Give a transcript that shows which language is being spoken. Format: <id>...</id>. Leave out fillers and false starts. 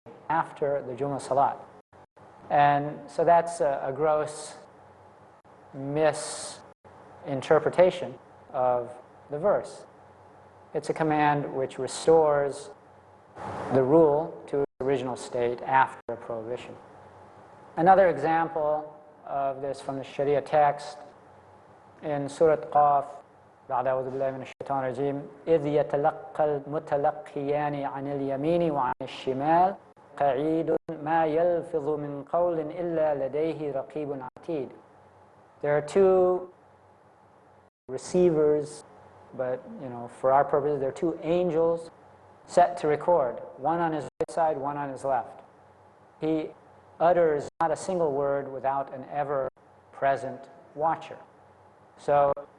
<en>After the Jummah Salat. And so that's a gross misinterpretation of the verse. It's a command which restores the rule to its original state after a prohibition. Another example of this from the Shariah text in Surah Qaf,</en> <ar>بعد أعوذ بالله من الشيطان الرجيم إذ يتلقى المتلقيان عن اليمين وعن الشمال قعيد ما يلفظ من قول إلا لديه رقيب عتيد.</ar> <en>There are two receivers, but for our purposes, there are two angels set to record, one on his right side, one on his left. He utters not a single word without an ever-present watcher. So</en>